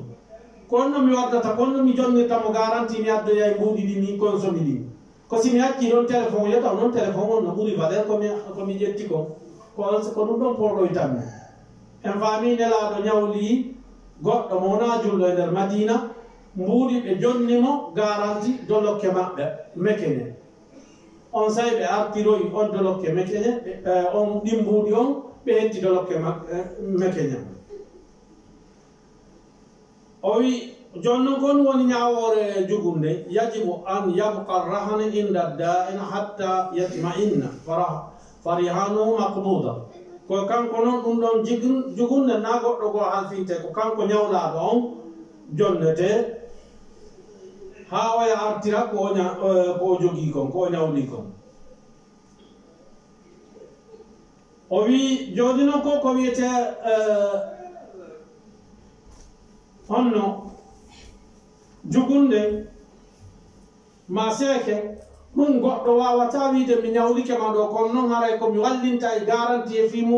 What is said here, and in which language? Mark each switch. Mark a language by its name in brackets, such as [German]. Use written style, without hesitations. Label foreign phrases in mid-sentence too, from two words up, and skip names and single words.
[Fula] konno mi waddata konno mi jonnirtamo garanti mi addoya e mbuuɗi ɗi mi consomi ɗi ko simi hacci ɗon téléphone yetaw noon téléphone on no ɓuuri valeur komi ƴetti ko ɗum ɗon porɗoytanmi en faami nelaɗo ñawli goɗɗo mo wona julɗo e nder madina mbuuɗi ɓe jonnimo garanti dolokke maɓɓe mekene on sayi ɓe artiroyi on dolokke mekene on ɗi mbuuɗi on ɓe hetti dolokke mekene o wi jonnon kon woni ñawoore jugunde [Arabic] يجب أن يبقى رهنه عند دائن حتى يطمئن فرهانه مقبوضة [Fula] ko kanko noon ɗum ɗon jugunde na goɗɗo goo halfinte ko kanko ñawlaɗo on jonnete ha waya artira ko o jogii kon ko o ñawli kon o wi joni noon ko wiyete honno jugunde ma seeke ɗum goɗɗo wawata wiide mi ñawlike ma ɗo kono noon haray komi wallinta e garanti e fi mum